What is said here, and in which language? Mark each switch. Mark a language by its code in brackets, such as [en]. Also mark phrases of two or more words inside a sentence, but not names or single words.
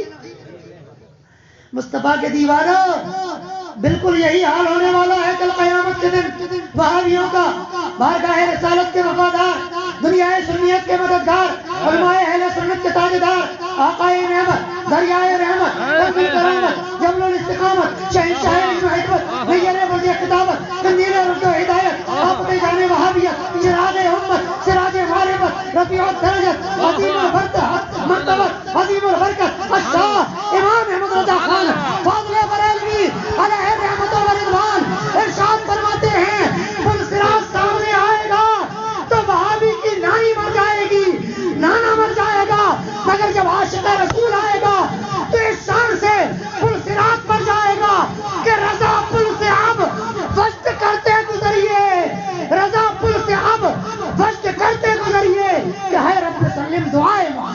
[ur] مصطفیٰ کے دیوانوں، بالکل یہی حال ہونے والا ہے کل قیامت کے دن وہابیوں کا، بارگاہ رسالت کے وفادار، دنیا سنیت کے مددگار، علماء اہل سنت کے تاجدار، آقائے نعمت، دریائے رحمت، کنزل کرامت، جبل الاستقامت، شہنشاہ علم و حکمت، نیر برد خطابت، قندیل رشد و ہدایت، آفت جان وہابیت، چراغ امت، سراج معرفت، رفیع الدرجت، عظیم البرکت، مرتبت، عظیم البرکت، الشاہ امام احمد رضا خان فاضل بریلوی علیہ رحمت و رضوان ارشاد فرماتے ہیں پل صراط سامنے آئے گا تو وہابی کی نانی مر جائے گی، نانا مر جائے گا، مگر جب عاشق رسول آئے گا تو اس شان سے پل صراط پر جائے گا کہ رضا پل سے اب وشت کرتے گزریے، رضا پل سے اب وشت کرتے گزریے کہ ہے رب سلم دعائے